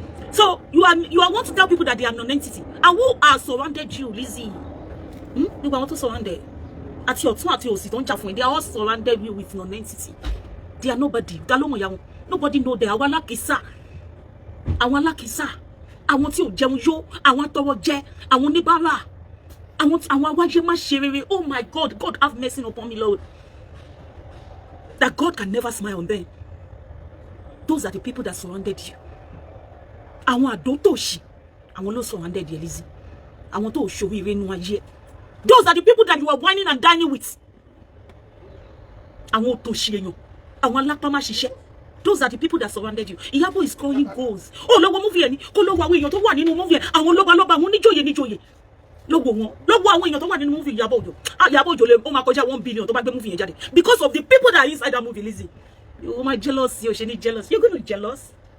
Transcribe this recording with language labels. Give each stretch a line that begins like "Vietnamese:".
English: So you are want to tell people that they are non-entity. And who are surrounded you, Lizzie? You want to surround them. At your don't they are all surrounded you with non-entity. They are nobody. Nobody know they are lakisa.
Yoruba: Àwọn alákìísà, àwọn tí ò jẹun yó, àwọn tọrọ jẹ, àwọn oníbàárà, àwọn awájé má ṣe rere.
English: Oh my God, God have mercy upon me, Lord. That God can never smile on them. Those are the people that surrounded you.
Yoruba: Àwọn àdótòṣì, àwọn ló
English: surrounded you, Lizzie.
Yoruba: Àwọn tó ṣòwò ire nínú ayé.
English: Those are the people that you are whining and dining with.
Yoruba: Àwọn òtòṣì èèyàn, àwọn alápámá ṣiṣẹ́.
English: Those are the people that surrounded you. Iyabo is calling goals.
Yoruba: Oh, logo movie ẹni. Kó lọ wo àwọn èèyàn tó wà nínú movie. Àwọn lọ́ba àwọn níjòyè. Logo wọn. Logo àwọn èèyàn tó wà nínú movie Iyabo Ojo. Iyabo Ojo le ó máa kọjá 1 billion tó bá gbé movie yẹn jáde.
English: Because of the people that are inside that movie, Lizzie. You my jealous, you should need jealous. You're going to be jealous.